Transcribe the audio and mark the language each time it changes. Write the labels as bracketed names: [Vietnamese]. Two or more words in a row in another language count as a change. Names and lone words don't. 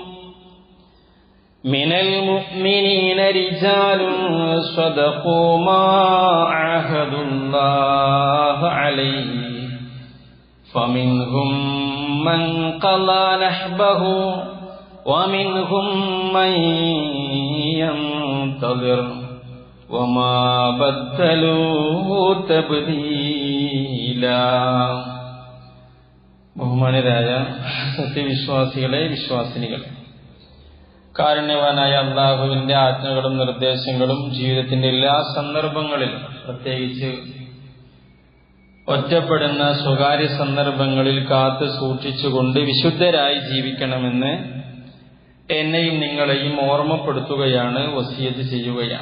[Arabic] من المؤمنين رجال صدقوا ما عاهدوا الله عليه فمنهم من قضى نحبه ومنهم من ينتظر وما بدلوا تبديلا. [Malayalam] ബഹുമാനരായ സത്യവിശ്വാസികളെ, വിശ്വാസിനികളെ, കാരുണ്യവാനായ അല്ലാഹുവിന്റെ ആജ്ഞകളും നിർദ്ദേശങ്ങളും ജീവിതത്തിന്റെ എല്ലാ സന്ദർഭങ്ങളിലും, പ്രത്യേകിച്ച് ഒറ്റപ്പെടുന്ന സ്വകാര്യ സന്ദർഭങ്ങളിൽ കാത്തു സൂക്ഷിച്ചുകൊണ്ട് വിശുദ്ധരായി ജീവിക്കണമെന്ന് എന്നെയും നിങ്ങളെയും ഓർമ്മപ്പെടുത്തുകയാണ്, വസിയത്ത് ചെയ്യുകയാണ്.